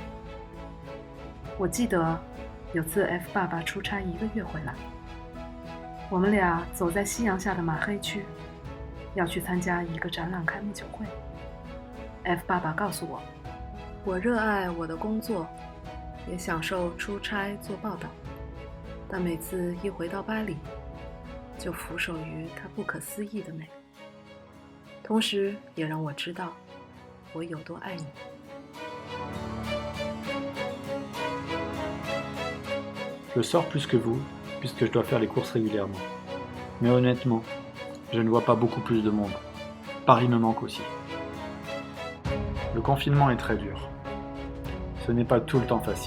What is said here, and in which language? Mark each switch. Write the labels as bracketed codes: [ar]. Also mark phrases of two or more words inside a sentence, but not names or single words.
[zh] 我记得有次 F 爸爸出差1个月回来，我们俩走在夕阳下的马黑区，要去参加一个展览开幕酒会。F 爸爸告诉我，我热爱我的工作，也享受出差做报道，但每次一回到巴黎，就俯首于它不可思议的美，同时也让我知道我有多爱你。 [fr] Je sors plus que vous, puisque je dois faire les courses régulièrement. Mais honnêtement, je ne vois pas beaucoup plus de monde. Paris me manque aussi. Le confinement est très dur. Ce n'est pas tout le temps facile.